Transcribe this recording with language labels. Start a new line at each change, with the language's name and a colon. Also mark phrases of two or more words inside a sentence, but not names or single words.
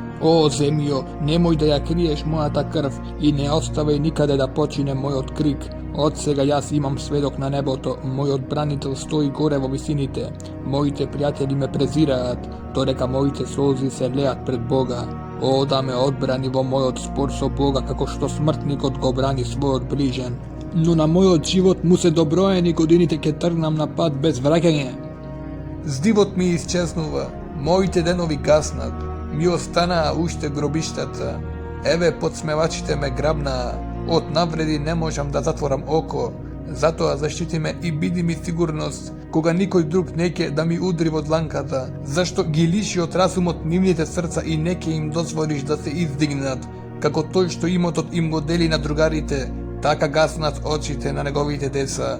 Macedonian: О, земјо, немој да ја криеш мојата крв и не оставај никаде да почине мојот крик. Од сега јас имам сведок на небото, мојот бранител стои горе во висините, моите пријатели ме презираат, додека моите солзи се леат пред Бога. О да ме одбрани во мојот спор со Бога, како што смртникот го брани својот ближен. Но на мојот живот му се доброени годините ке тргнам на пат без враќање. Здивот ми исчезнува, моите денови гаснат, ми останаа уште гробиштата. Еве подсмевачите ме грабнаа, од навреди не можам да затворам око, затоа заштити ме и биди ми сигурност, кога никој друг неќе да ми удри во дланката, зашто ги лиши од разумот нивните срца и неќе им дозволиш да се издигнат, како тој што имотот им го дели на другарите, така гаснат очите на неговите деца.